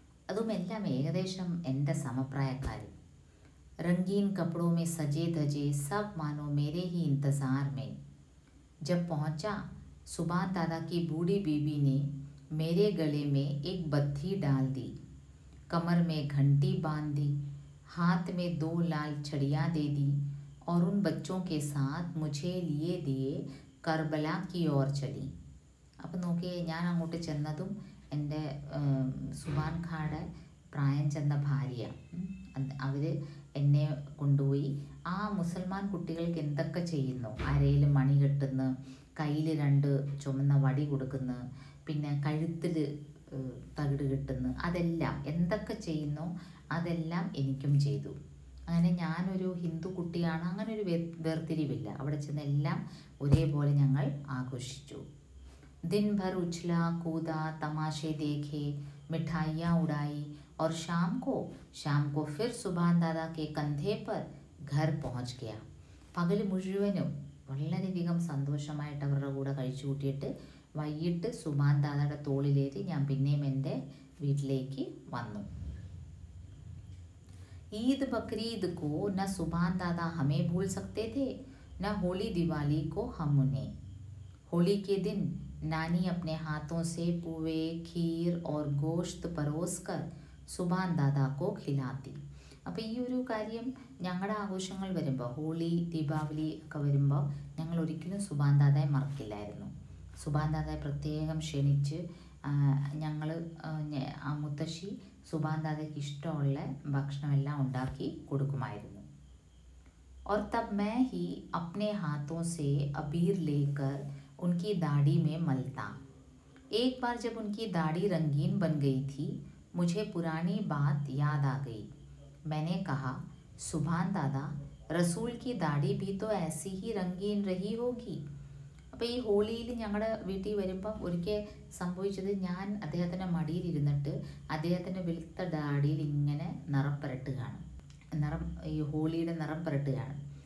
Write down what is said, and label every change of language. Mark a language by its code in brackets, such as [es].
[ml] അതും എല്ലാം ഏകദേശം എൻ്റെ സമപ്രായക്കാർ. [hi] रंगीन कपड़ों में सजे धजे सब मानो मेरे ही इंतज़ार में. जब पहुंचा, सुभान दादा की बूढ़ी बीबी ने मेरे गले में एक बत्ती डाल दी, कमर में घंटी बांध दी, हाथ में 2 लाल छड़ियाँ दे दी और उन बच्चों के साथ मुझे लिए दिए करबला की ओर चली. [ml] അപ്പം നോക്കിയേ, ഞാൻ അങ്ങോട്ട് ചെന്നതും എൻ്റെ സുബാൻ ഖായുടെ പ്രായം ചെന്ന ഭാര്യ, അവർ എന്നെ കൊണ്ടുപോയി ആ മുസൽമാൻ കുട്ടികൾക്ക് എന്തൊക്കെ ചെയ്യുന്നു, അരയിൽ മണി കെട്ടുന്നു, കയ്യിൽ 2 ചുമന്ന വടി കൊടുക്കുന്നു, പിന്നെ കഴുത്തിൽ തകിട് കെട്ടുന്നു, അതെല്ലാം എന്തൊക്കെ ചെയ്യുന്നു അതെല്ലാം എനിക്കും ചെയ്തു. അങ്ങനെ ഞാനൊരു ഹിന്ദു കുട്ടിയാണ്, അങ്ങനെ ഒരു വേർതിരിവില്ല. അവിടെ ചെന്ന് എല്ലാം ഒരേപോലെ ഞങ്ങൾ ആഘോഷിച്ചു. [hi] दिन भर उछला कूदा, तमाशे देखे, मिठाइयाँ उड़ाई और शाम को फिर सुभान दादा के कंधे पर घर पहुँच गया. [ml] പകൽ മുഴുവനും വളരെയധികം സന്തോഷമായിട്ട് അവരുടെ കൂടെ കഴിച്ചു കൂട്ടിയിട്ട് വൈകിട്ട് സുഭാൻ ദാദയുടെ തോളിലേറ്റി ഞാൻ പിന്നെയും എൻ്റെ വീട്ടിലേക്ക് വന്നു. [hi] ईद बकरीद को न सुभान दादा हमें भूल सकते थे, न होली दिवाली को हम उन्हें. होली के दिन नानी अपने हाथों से पुए, खीर और गोश्त परोस कर സുബാൻ ദാദാക്കോ ഖിലാത്തി. [ml] അപ്പോൾ ഈ ഒരു കാര്യം ഞങ്ങളുടെ ആഘോഷങ്ങൾ വരുമ്പോൾ, ഹോളി ദീപാവലി ഒക്കെ വരുമ്പോൾ ഞങ്ങൾ ഒരിക്കലും സുബാൻ ദാദയെ മറക്കില്ലായിരുന്നു. സുബാൻ ദാദയെ പ്രത്യേകം ക്ഷണിച്ച് ഞങ്ങൾ ആ മുത്തശ്ശി സുബാൻ ദാദയ്ക്ക് ഇഷ്ടമുള്ള ഭക്ഷണമെല്ലാം ഉണ്ടാക്കി കൊടുക്കുമായിരുന്നു. [hi] और तब मैं ही अपने हाथों से अबीर लेकर उनकी दाढ़ी में मलता. एक बार जब उनकी दाढ़ी रंगीन बन गई थी, मुझे पुरानी बात याद आ गई. मैंने कहा, सुभान दादा, रसूल की दाढ़ी भी तो ऐसी ही रंगीन रही होगी. [ml] അപ്പോൾ ഈ ഹോളിയിൽ ഞങ്ങളുടെ വീട്ടിൽ വരുമ്പം ഒരിക്കൽ സംഭവിച്ചത്, ഞാൻ അദ്ദേഹത്തിൻ്റെ മടിയിലിരുന്നിട്ട് അദ്ദേഹത്തിൻ്റെ വെളുത്ത ഡാഡിയിൽ ഇങ്ങനെ നിറം പുരട്ടുകയാണ്, ഈ ഹോളിയുടെ നിറം പുരട്ടുകയാണ്.